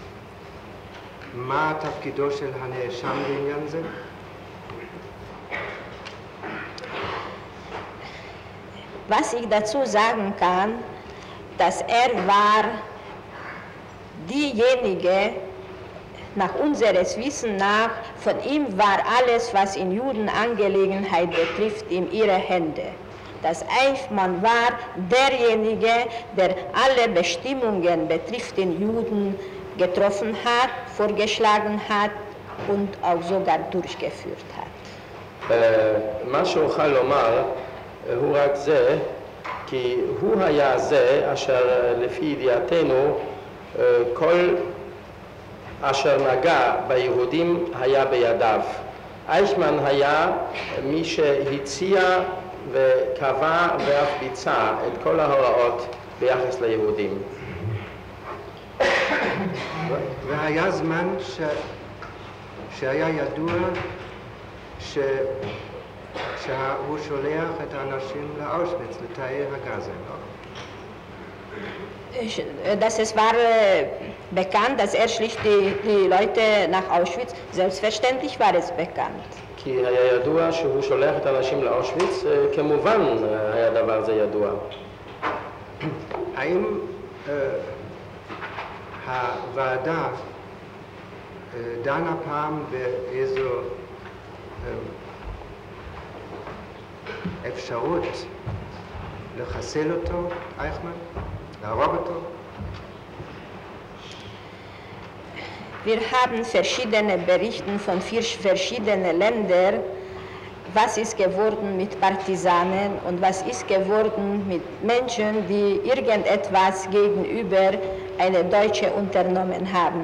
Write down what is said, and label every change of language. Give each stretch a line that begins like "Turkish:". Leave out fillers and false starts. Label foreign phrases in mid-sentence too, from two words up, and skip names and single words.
Hebrew: מה תפקידו של הנאשם בעניין זה?
German: Was ich dazu sagen kann, dass war diejenige, nach unseres Wissens nach, von ihm war alles, was in Judenangelegenheit betrifft, in ihre Hände. Dass Eichmann war derjenige, der alle Bestimmungen betrifft den Juden getroffen hat, vorgeschlagen hat und auch sogar durchgeführt hat.
Hebrew: מה שאוכל לומר הוא רק זה, כי הוא היה זה אשר לפי ידיעתנו כל אשר נגע ביהודים היה בידיו. אייכמן היה מי שהציע וקבע ואף ביצע את כל ההוראות ביחס ליהודים. והיה זמן שהיה ידוע שהוא שולח את האנשים לאושוויץ, לתאי הגזים.
German: Es war bekannt, dass schlicht die Leute nach Auschwitz, selbstverständlich war es bekannt.
Hebrew: כי היה ידוע שהוא שולח את האנשים לאושוויץ, כמובן היה דבר זה ידוע. האם הוועדה דנה פעם באיזו אפשרות לחסל אותו, אייכמן? להרוג אותו?
German: Wir haben verschiedene Berichte von verschiedenen Ländern, was ist geworden mit Partisanen und was ist geworden mit Menschen, die irgendetwas gegenüber eine Deutsche unternommen haben.